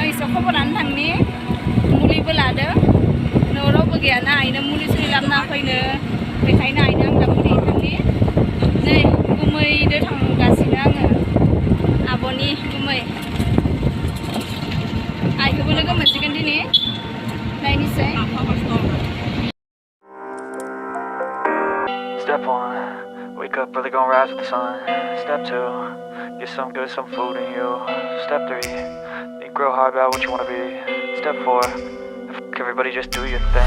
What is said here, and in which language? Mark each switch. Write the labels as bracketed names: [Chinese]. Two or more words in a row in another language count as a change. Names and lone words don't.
[Bodo] एसे खबर लानो थांनि मुलिबो लादो न'आव रावबो गैयाना आइनो मुलि सुलि लाबोना फैनो बेखायनो आइनो आं दा मुलि थांनि नै गुमैदो थांगासिनो आङो आब'नि गुमै आइखौबो लोगो मोनसिगोन दिनै नायनोसै [English] Step 1, wake up early, gonna rise with the sun. Step 2, get some good, some food in you. Step 3, think real hard about what you wanna be. Step 4, everybody just do your thing.